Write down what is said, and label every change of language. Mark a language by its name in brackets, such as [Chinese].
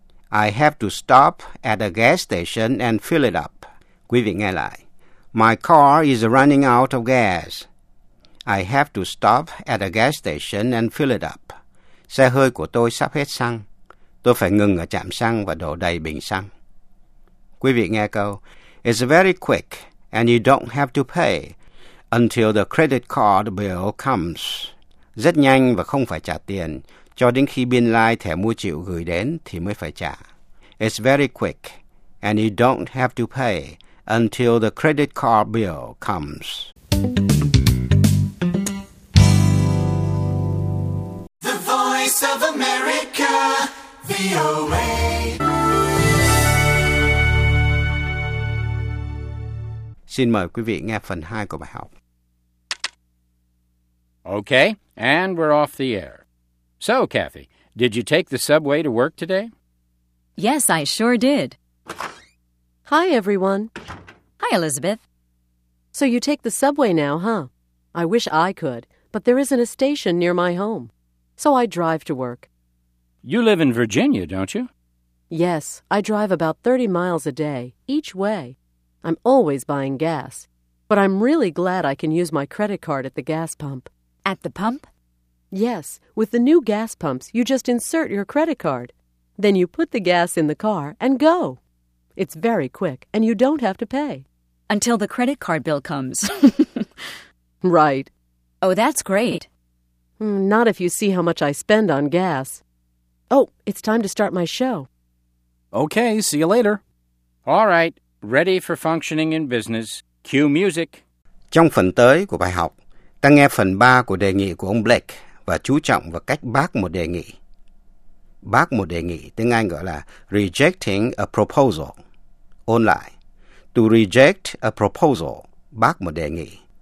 [English] I have to stop at a gas station and fill it up. [Vietnamese] Quý vị nghe lại. [English] My car is running out of gas. I have to stop at a gas station and fill it up. [Vietnamese] Xe hơi của tôi sắp hết xăng. Tôi phải ngừng ở trạm xăng và đổ đầy bình xăng. Quý vị nghe câu. [English] It's very quick and you don't have to pay until the credit card bill comes. [Vietnamese] Rất nhanh và không phải trả tiền, cho đến khi biên lai thẻ mua chịu gửi đến thì mới phải trả. [English] It's very quick and you don't have to pay until the credit card bill comes. The Voice of America, VOA. [Vietnamese] Xin mời quý vị nghe phần 2 của bài học. [English] Okay, and we're off the air. So, Kathy, did you take the subway to work today? Yes, I sure did. Hi, everyone. Hi, Elizabeth. So you take the subway now, huh? I wish I could, but there isn't a station near my home. So I drive to work. You live in Virginia, don't you? Yes, I drive about 30 miles a day, each way. I'm always buying gas. But I'm really glad I can use my credit card at the gas pump. At the pump? Yes. With the new gas pumps, you just insert your credit card. Then you put the gas in the car and go. It's very quick, and you don't have to pay. Until the credit card bill comes. Right. Oh, that's great. Not if you see how much I spend on gas. Oh, it's time to start my show. Okay, see you later. All right. Ready for functioning in business. Cue music. [Vietnamese] Trong phần tới của bài học, ta nghe phần 3 của đề nghị của ông Blake và chú trọng vào cách bác một đề nghị. Bác một đề nghị, tiếng Anh gọi là [English] rejecting a proposal. [Vietnamese] Ôn lại, [English] to reject a proposal, [Vietnamese] bác một đề nghị.